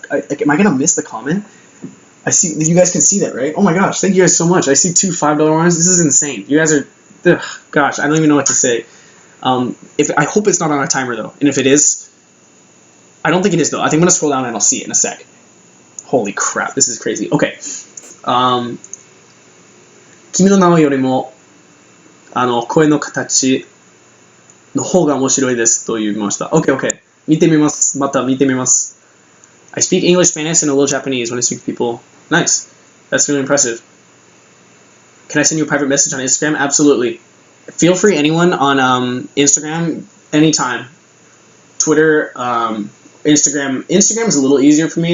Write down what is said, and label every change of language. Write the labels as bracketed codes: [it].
[en] Am I gonna miss the comment? I see you guys can see that, right? Oh my gosh, thank you guys so much. I see two $5 ones. This is insane. You guys are, gosh, I don't even know what to say. I hope it's not on a timer though, and if it is, I don't think it is though. I think I'm gonna scroll down and I'll see it in a sec. Holy crap, this is crazy. Okay. [ja] 君の名はよりも声の形の方が面白いですと言いました。 Okay, okay. 見てみます。また見てみます。 [en] I speak English, Spanish, and a little Japanese when I speak to people. Nice. That's really impressive. Can I send you a private message on Instagram? Absolutely. Feel free, anyone on Instagram, anytime. Twitter, Instagram. Instagram is a little easier for me.